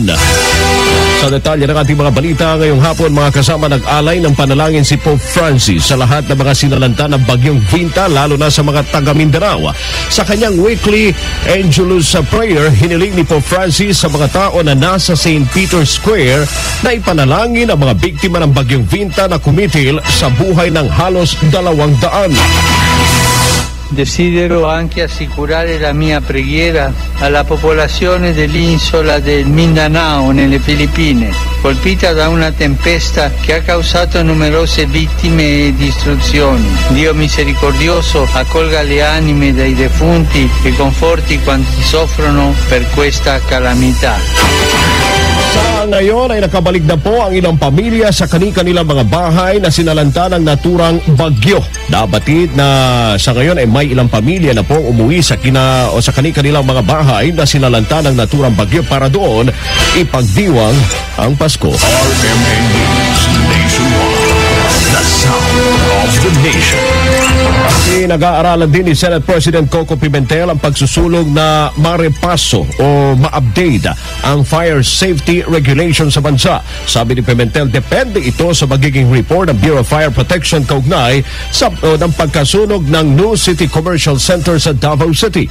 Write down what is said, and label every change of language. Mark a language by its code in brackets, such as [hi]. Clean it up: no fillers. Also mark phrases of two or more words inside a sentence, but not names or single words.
[tl] Sa detalye ng ating mga balita ngayong hapon, mga kasama, nag-alay ng panalangin si Pope Francis sa lahat ng mga sinalanta ng bagyong Vinta, lalo na sa mga taga Mindanao. Sa kanyang weekly Angelus Prayer, hiniling ni Pope Francis sa mga tao na nasa St. Peter's Square na ipanalangin ang mga biktima ng bagyong Vinta na kumitil sa buhay ng halos 200. [it] Desidero anche assicurare la mia preghiera alla popolazione dell'isola del Mindanao nelle Filippine, colpita da una tempesta che ha causato numerose vittime e distruzioni. Dio misericordioso accolga le anime dei defunti e conforti quanti soffrono per questa calamità. [tl] Sa ngayon ay nakabalik na po ang ilang pamilya sa kani-kanilang mga bahay na sinalanta ng naturang bagyo. Nabatid na sa ngayon ay may ilang pamilya na po umuwi sa kani-kanilang mga bahay na sinalanta ng naturang bagyo para doon ipagdiwang ang Pasko. [en] RMN News Nationwide. The sound of the nation. [tl] Nag-aaralan din ni Senate President Coco Pimentel ang pagsusulong na marepaso o ma-update ang [en] fire safety regulations [tl] sa bansa. Sabi ni Pimentel, depende ito sa magiging report ng Bureau of Fire Protection kaugnay sa ng pagkasunog ng New City Commercial Center sa Davao City.